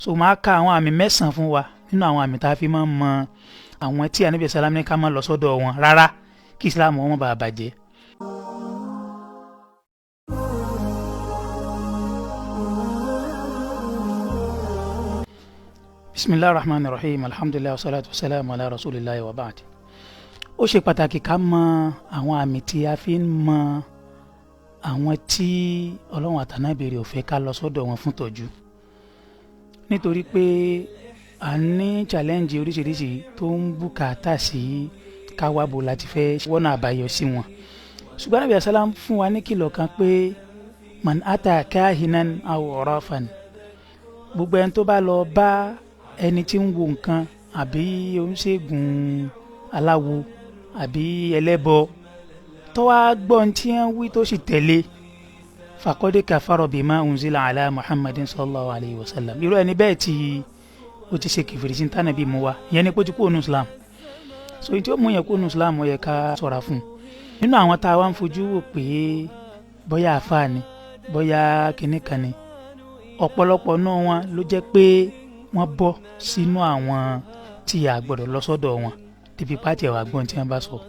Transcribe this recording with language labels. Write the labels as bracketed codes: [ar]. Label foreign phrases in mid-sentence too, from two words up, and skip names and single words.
[yo] so máa ka àwọn àmì mẹ́sàn-án fún wa nínú àwọn àmì tá a fi máa ń mọ àwọn tí Ànábì sàlám ní ká má lọ sọ́dọ̀ wọn rárá kí Islam wọn má bàa bàjẹ́. [ar] بسم الله الرحمن الرحيم، الحمد لله والصلاة والسلام على رسول الله وبعد. [yo] Ó ṣe pàtàkì ká mọ àwọn àmì tí a fi ń mọ àwọn tí Ọlọ́run àtànábì rẹ̀ ò fẹ́ ká lọ sọ́dọ̀ wọn fún tọ́jú, nítorí pé a ní challenge oríṣiríṣi tó ń bùkátà sí káwábo láti fẹ́ wọ́nà àbáyọ sí wọn. Ṣùgbọ́n Ànábì sàlám fún wa ní kìlọ̀ kan pé [ar] من أتى كاهنا أو عرافا, [yo] gbogbo ẹni tó bá lọ bá ẹni tí ń wo nǹkan àbí oníṣègùn aláwo àbí ẹlẹ́bọ tó wá gbọ́ tí wọ́n wí tó sì tẹ̀lé, [ar] فقد كفر بما أنزل على محمد صلى الله عليه وسلم, [yo] irú ẹni bẹ́ẹ̀ tí ó ti ṣe kìfìrì sí tánàbí mu wa, ìyẹn ni pé ó ti kú ònú Islam. So tí ó mú yẹn kú ònú Islam ó yẹ ká ṣọ́ra fún un. Nínú àwọn tá a wá ń fojú wò pé bóyá àfáà ni bóyá kinní kan ni, ọ̀pọ̀lọpọ̀ náà wọn ló jẹ́ pé wọ́n bọ́ sínú àwọn tí a gbọ́dọ̀ lọ sọ́dọ̀ wọn débi pàtì ẹ̀wà gbọ́n tí wọ́n bá sọ.